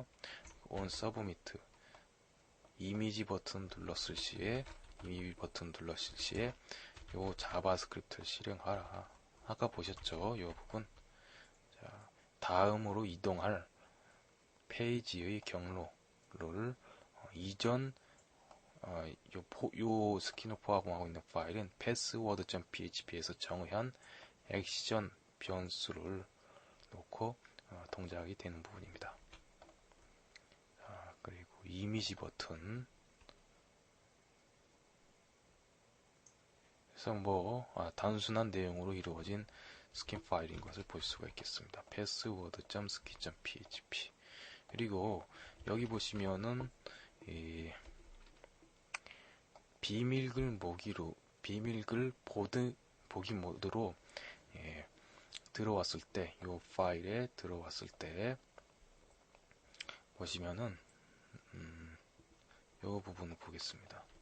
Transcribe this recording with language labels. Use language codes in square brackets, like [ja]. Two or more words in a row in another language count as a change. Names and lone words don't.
[en] on submit [ko] 이미지 버튼 눌렀을 시에 요 자바스크립트를 실행하라. 아까 보셨죠? 요 부분. 자, 다음으로 이동할 페이지의 경로를 이전 요 스킨을 포함하고 있는 파일은 password.php에서 정의한 액션 변수를 놓고 동작이 되는 부분입니다. 자, 그리고 이미지 버튼 그래서 단순한 내용으로 이루어진 스킨 파일인 것을 볼 수가 있겠습니다. password.skin.php 그리고 여기 보시면은 비밀글 비밀글 보기 모드로 들어왔을 때, 이 파일에 들어왔을 때 보시면은 이 부분을 보겠습니다.